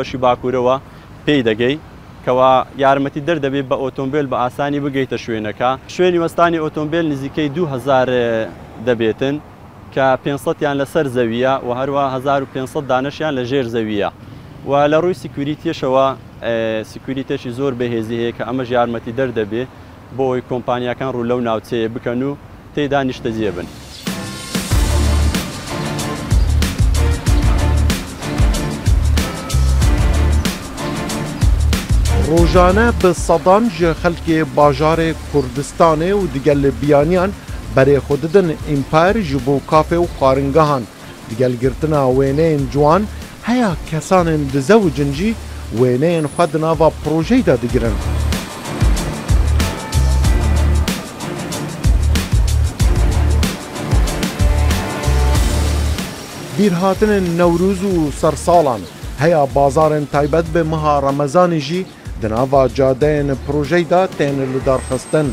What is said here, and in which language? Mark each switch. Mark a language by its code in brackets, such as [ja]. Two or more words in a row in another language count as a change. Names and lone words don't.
[ckb] بەشی باکوورەوە پێی دەگەی کەوا یارمەتی دەردەبێت بە ئۆتۆمبیل بە ئاسانی بگەیتە شوێنەکە شوێنی وەستانی ئۆتۆمبیل نزیکەی 2000 دەبێتن کە 500یان لەسەر زەویە و هەروە 1500 دانشیان لە ژێر زەویە و لە ڕووی سیکوریتیشەوە سیکوریتێکی زۆر بەهێزی هەیە کە ئەمەش یارمەتی دەردەبێ بۆ ئەوی کۆمپانیەکان ڕوو لەو ناوچەیە بکەن و تێدا نیشتەجێبن. ڕۆژانە بە سەدان [ku] ji xelkê bajarê Kurdistanê û digel li biyaniyan berê xwe didin Empire ji bo kafê û xwaringehan digel girtina wêneyên ciwan heya kesanên dizewicin jî wêneyên xwe di nava projeyê de digirin. Bîrhatinên Newrûz û sersalan heya bazarên taybet bi meha Remezanê jî di nava cadeyên projeyê de tên li darxistin.